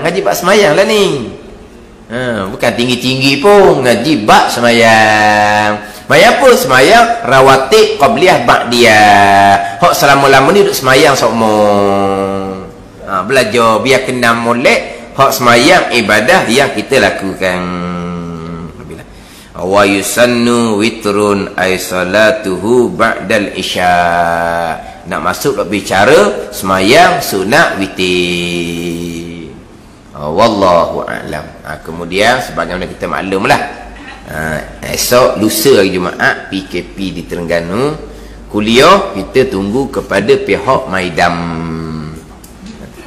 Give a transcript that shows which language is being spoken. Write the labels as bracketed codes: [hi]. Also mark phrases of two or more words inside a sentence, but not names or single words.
[ms] Ngaji bab semayang lah ni. Bukan tinggi-tinggi pun, ngaji bab semayang. Semayang apa? Semayang [ar] رواتب قبلية بعدية. [ms] Hak selama-lama ni duduk semayang sokmong. Belajar biar kena molek hak semayang ibadah yang kita lakukan. [ar] ويسن وتر أي صلاته بعد العشاء. [ms] Nak masuk nak bicara semayang sunat witir. [ar] والله أعلم. [ms] Kemudian sebagaimana kita maklumlah, esok lusa hari Jumaat PKP di Terengganu, kuliah kita tunggu kepada pihak Maidam.